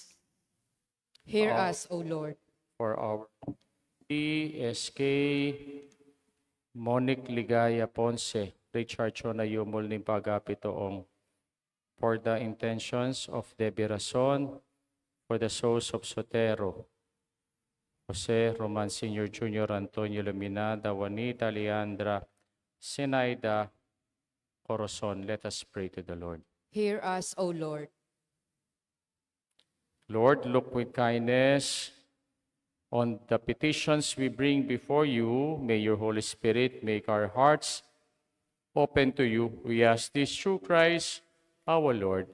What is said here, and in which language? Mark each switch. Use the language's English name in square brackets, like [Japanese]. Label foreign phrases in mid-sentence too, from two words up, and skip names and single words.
[English] Hear us, O Lord. For our PSK, Monique Ligaya Ponce, Richard Chona Yumul ng Pagapitoong, for the intentions of Debbie Rason, for the souls of Sotero, Jose Roman Sr. Jr., Antonio Luminada, Juanita Leandra, Sinaida, Corazon, let us pray to the Lord. Hear us, O Lord. Lord, look with kindness on the petitions we bring before you. May your Holy Spirit make our hearts open to you. We ask this through Christ our Lord.